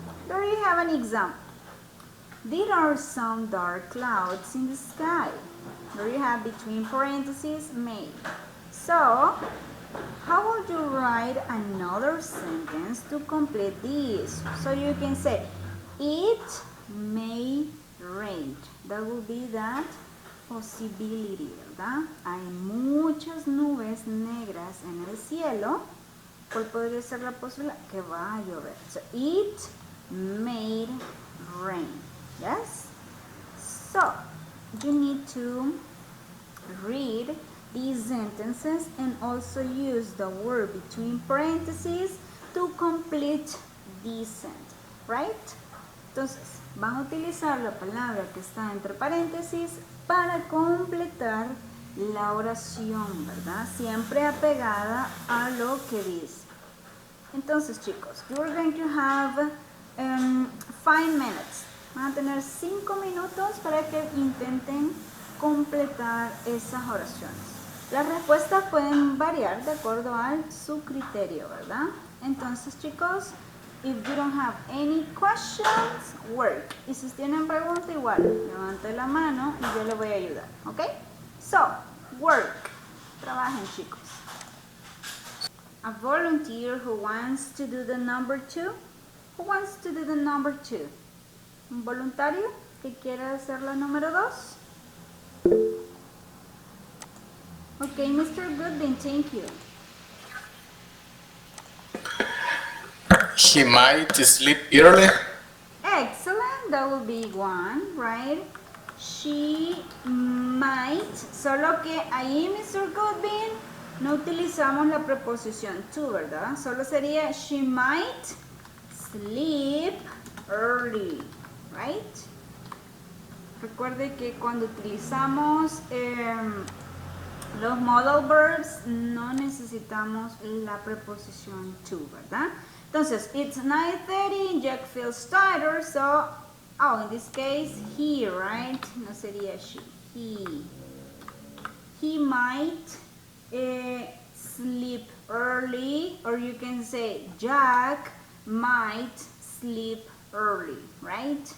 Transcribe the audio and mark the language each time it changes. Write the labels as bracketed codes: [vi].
[en] There you have an example. There are some dark clouds in the sky. There you have between parentheses may. So, how would you write another sentence to complete this? So you can say, it may rain. That will be that possibility, [es] ¿verdad? Hay muchas nubes negras en el cielo. ¿Cuál podría ser la posibilidad? Que va a llover. [en] So, it may rain. Yes? So, you need to read these sentences and also use the word between parentheses to complete the sentence, right? [es] Entonces, van a utilizar la palabra que está entre paréntesis para completar la oración, ¿verdad? Siempre apegada a lo que dice. Entonces, chicos, [en] you're going to have 5 minutes. [es] Van a tener 5 minutos para que intenten completar esas oraciones. Las respuestas pueden variar de acuerdo a su criterio, ¿verdad? Entonces, chicos, [en] if you don't have any questions, work. [es] Y si tienen preguntas, igual, levante la mano y yo le voy a ayudar, ¿ok? [en] So, work. [es] Trabajen, chicos. [en] A volunteer who wants to do the number 2. Who wants to do the number 2? [es] ¿Un voluntario que quiera hacer la número 2? [en] Okay, Mr. Goodwin, thank you. He might sleep early. Excellent, that will be 1, right? She might, [es] solo que ahí, Mr. Goodwin, no utilizamos la preposición to, ¿verdad? Solo sería [en] she might sleep early, right? [es] Recuerde que cuando utilizamos los modal verbs no necesitamos la preposición to, ¿verdad? [en] Entonces, it's 9:30, Jack feels tired, so, in this case, he, right? [es] No sería [en] she, he. He might sleep early, or you can say Jack might sleep early, right?